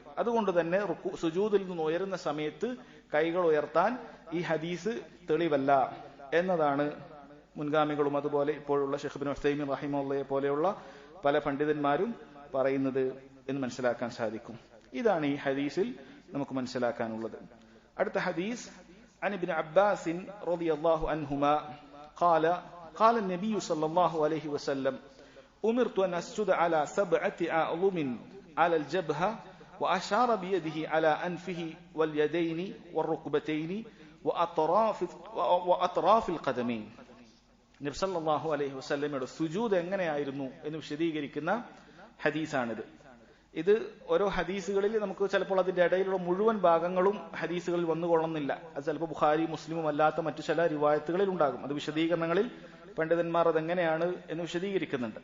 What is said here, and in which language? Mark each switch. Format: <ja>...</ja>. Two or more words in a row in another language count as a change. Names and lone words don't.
<ml>അതുകൊണ്ട് തന്നെ സുജൂദിൽ നിന്ന് ഉയരുന്ന സമയത്ത് കൈകൾ ഉയർത്താൻ ഈ ഹദീസ് തെളിവല്ല എന്നതാണ് മുൻഗാമികളും അതുപോലെ ഇപ്പോഴുള്ള ഷെയ്ഖ് ഇബ്നു ഉസൈമീൻ റഹിമഹുള്ളയെ പോലെയുള്ള പല പണ്ഡിതന്മാരും പറയുന്നത് എന്ന് മനസ്സിലാക്കാൻ സാധിക്കും. ഇതാണ് ഈ ഹദീസിൽ നമുക്ക് മനസ്സിലാക്കാനുള്ളത്. അടുത്ത ഹദീസ്</ml> <ar>عن ابن عباس رضي الله عنهما قال النبي صلى الله عليه وسلم أمرت أن أسجد على 7 أعظم على الجبهة وأشار بيده على أنفه واليدين والركبتين وأطراف القدمين.</ar> <ml>നബി</ml> <ar>صلى الله عليه وسلم</ar> <ml>സുജൂദ് എങ്ങനെയായിരുന്നു എന്ന് വിശദീകരിക്കുന്ന ഹദീസാണിത്. ഇത് ഓരോ ഹദീസുകളിൽ നമുക്ക് ചിലപ്പോൾ അതിന്റെ ഇടയിലുള്ള മുഴുവൻ ഭാഗങ്ങളും ഹദീസുകളിൽ വന്നുകൊള്ളുന്നില്ല. അത് ചിലപ്പോൾ ബുഖാരി മുസ്ലിമും അല്ലാത്ത മറ്റു ചില റിവായത്തുകളിൽ ഉണ്ടാകും. അത് വിശദീകരണങ്ങളിൽ പണ്ഡിതന്മാർ അതെങ്ങനെയാണ് എന്ന് വിശദീകരിക്കുന്നുണ്ട്.</ml>